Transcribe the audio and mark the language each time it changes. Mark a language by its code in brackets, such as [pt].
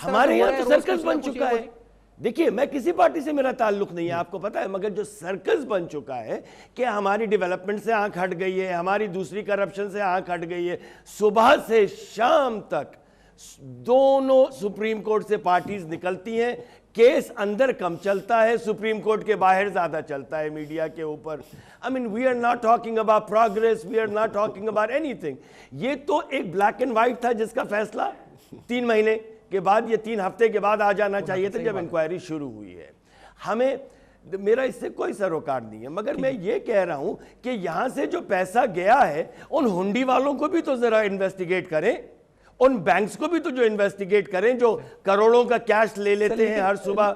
[ur] ہمارے یہاں تو سرکس بن چکا ہے. دیکھیے میں کسی پارٹی سے میرا تعلق نہیں ہے، آپ کو پتا ہے، مگر جو سرکس بن چکا ہے کہ ہماری ڈیولپمنٹ سے آنکھ ہٹ گئی ہے، ہماری دوسری کرپشن سے آنکھ ہٹ گئی ہے. صبح سے شام تک دونوں سپریم کورٹ سے پارٹیز نکلتی ہیں، کیس اندر کم چلتا ہے، سپریم کورٹ کے باہر زیادہ چلتا ہے میڈیا کے اوپر. [en] I mean we are not talking about progress, we are not talking about anything. [ur] یہ تو ایک بلیک اینڈ وائٹ تھا جس کا فیصلہ 3 مہینے کے بعد یا 3 ہفتے کے بعد آ جانا چاہیے تھا جب انکوائری شروع ہوئی ہے. ہمیں میرا اس سے کوئی سروکار نہیں ہے، مگر میں یہ کہہ رہا ہوں کہ یہاں سے جو پیسہ گیا ہے ان ہنڈی والوں کو بھی تو ذرا انویسٹیگیٹ کریں، ان بینکس کو بھی تو جو انویسٹیگیٹ کریں جو کروڑوں کا کیش لے لیتے ہیں ہر صبح.